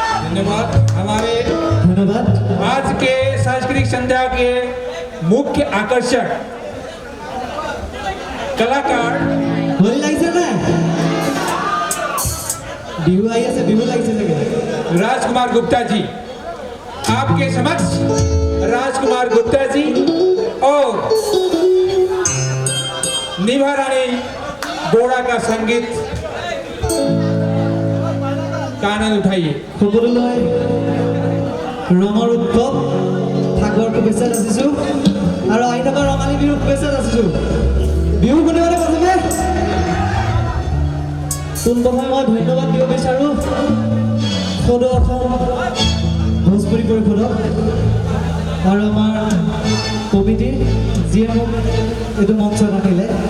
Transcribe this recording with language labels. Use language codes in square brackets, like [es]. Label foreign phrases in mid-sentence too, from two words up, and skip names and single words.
[hi] धन्यवाद। हमारे धन्यवाद। आज के सांस्कृतिक संध्या के मुख्य आकर्षक कलाकार [as] होली লাগিছে না বিহু আই আছে বিহু লাগিছে চাগে [hi] राजकुमार गुप्ता जी, आपके समक्ष राजकुमार गुप्ता जी और निभा रानी बोड़ा का संगीत का आनंद उठाइए। [as] সকলোলৈ ৰঙৰ উৎসৱ ফাগৰ শুভেচ্ছা যাচিছো আৰু আইনকৰ ৰঙালী বিহু শুভেচ্ছা যাচিছো। বিহু শুনিবলৈ প্ৰথমে পোনপ্ৰথমে মই ধন্যবাদ দিব বিচাৰোঁ সদৌ অসম ভোজপুৰী পৰিষদক আৰু আমাৰ কমিটি যিয়ে মোক এইটো মঞ্চত আনিলে।